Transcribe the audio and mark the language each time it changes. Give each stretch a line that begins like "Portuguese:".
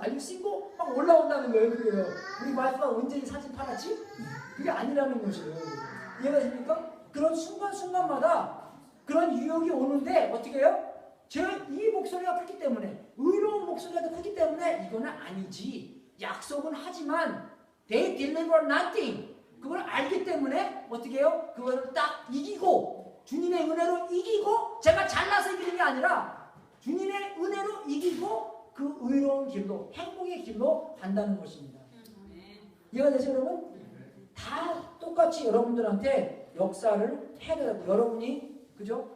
English: Are you single?
Korean: 막 올라온다는 거예요. 그게요. 우리 와이프가 언제 이 사진 팔았지? 그게 아니라는 것이에요. 이해가 됩니까? 그런 순간순간마다 그런 유혹이 오는데 어떻게 해요? 이 목소리가 크기 때문에, 의로운 목소리가 크기 때문에 이거는 아니지. 약속은 하지만
English: they deliver nothing.
Korean: 그걸 알기 때문에 어떻게 해요? 그걸 딱 이기고, 주님의 은혜로 이기고, 제가 잘나서 이기는 게 아니라 주님의 은혜로 이기고 그 의로운 길로, 행복의 길로 간다는 것입니다. 이해가 되죠, 여러분? 다 똑같이 여러분들한테 역사를 해야 되고, 여러분이 그죠?